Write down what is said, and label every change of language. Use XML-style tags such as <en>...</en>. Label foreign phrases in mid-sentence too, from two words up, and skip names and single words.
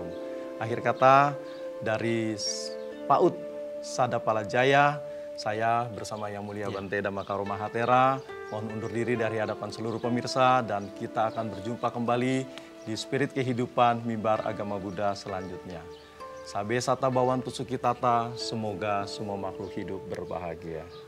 <id>Akhir kata, dari PAUD Sada Palajaya, saya bersama Yang Mulia Bante Dhammakaro Mahathera mohon undur diri dari hadapan seluruh pemirsa, dan kita akan berjumpa kembali di Spirit Kehidupan Mimbar Agama Buddha selanjutnya.</id> <pi>Sabe sata bawantu sukitata,</pi> <id>semoga semua makhluk hidup berbahagia.</id>